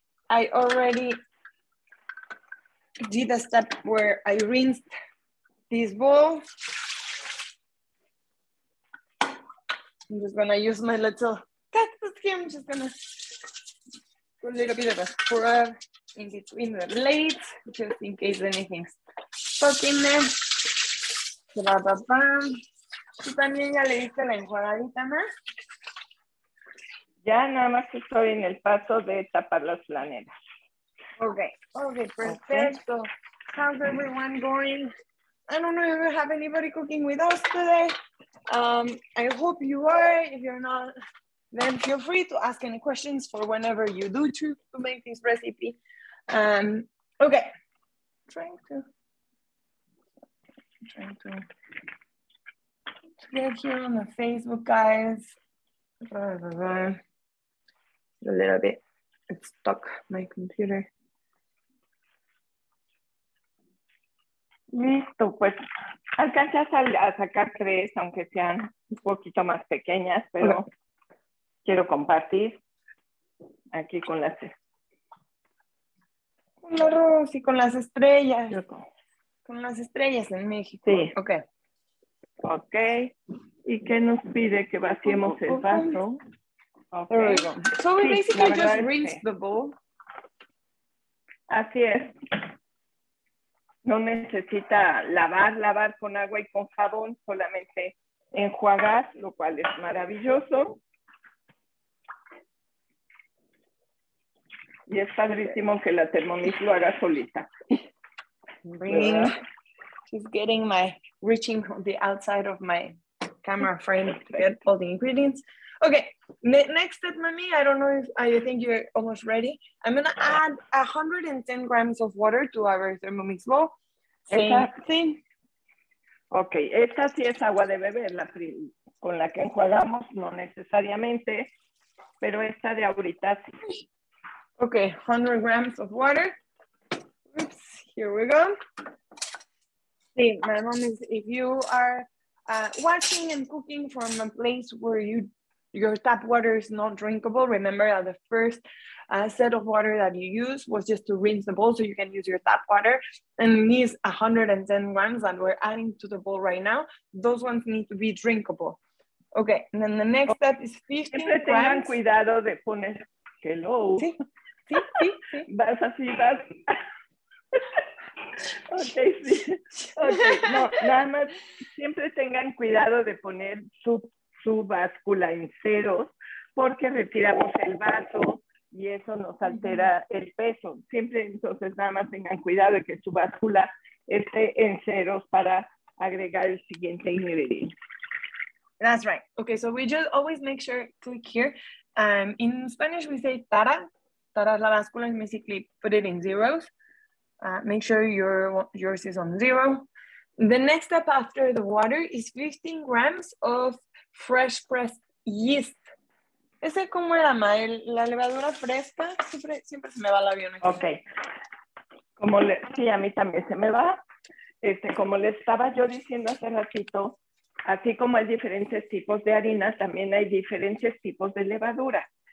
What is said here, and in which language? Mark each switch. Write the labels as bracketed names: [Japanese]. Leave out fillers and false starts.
[English] I already did a step where I rinsed this bowl. I'm just gonna use my little cactus here. I'm just gonna put a little bit of a scrub in between the blades, just in case anything's stuck in there. [Spanish] ¿Tú también ya le diste la enjuagadita más? Ya nada más estoy en el paso de tapar las flaneras. [English] Okay, perfecto. Okay. How's everyone going? I don't know if we have anybody cooking with us today. I hope you are. If you're not, then feel free to ask any questions for whenever you do choose to make this recipe. Okay, trying to get here on the Facebook, guys. A little bit, it's stuck, my computer. [Spanish] Listo, pues alcanzas a sacar 3, aunque sean un poquito más pequeñas, pero quiero compartir aquí con las... Con arroz y con las estrellas. Con las estrellas en México. Sí. Ok. Ok. ¿Y qué nos pide? Que vaciemos el vaso. Okay. [English] There we go. So we basically just rinse the bowl. [Spanish] Así es. No necesita lavar con agua y con jabón, solamente enjuagar, lo cual es maravilloso. Y es padrísimo que la Thermomix lo haga solita. [English] Just reaching on the outside of my camera frame to get all the ingredients. Okay, next step, Mami, I don't know if I think you're almost ready. I'm gonna add 110 grams of water to our Thermomix bowl. Same thing. [Spanish] Ok, esta sí es agua de beber, con la que enjuagamos, no necesariamente, pero esta de ahorita sí. [English] Okay, 100 grams of water. Oops, here we go. See, my mom is, if you are watching and cooking from a place where your tap water is not drinkable, remember that the first set of water that you use was just to rinse the bowl, so you can use your tap water. And these 110 grams that we're adding to the bowl right now, those ones need to be drinkable. Okay, and then the next step is 15 [Spanish] Siempre tengan cuidado de poner hello. Sí. Vas así, vas. Ok, sí. Ok, no, nada más, siempre tengan cuidado de poner su báscula en ceros, porque retiramos el vaso y eso nos altera el peso. Siempre entonces nada más tengan cuidado de que su báscula esté en ceros para agregar el siguiente ingrediente. [English] That's right. Okay, so we just always make sure, click here. In Spanish, we say tara. [Spanish] Tara la báscula [English] is basically put it in zeros. Make sure yours is on 0. The next step after the water is 15 grams of fresh pressed yeast. [Spanish] Ese como era, la levadura fresca, siempre se me va el avión aquí. Ok. Sí, a mí también se me va. Como le estaba yo diciendo hace ratito, así como hay diferentes tipos de harina, también hay diferentes tipos de levadura.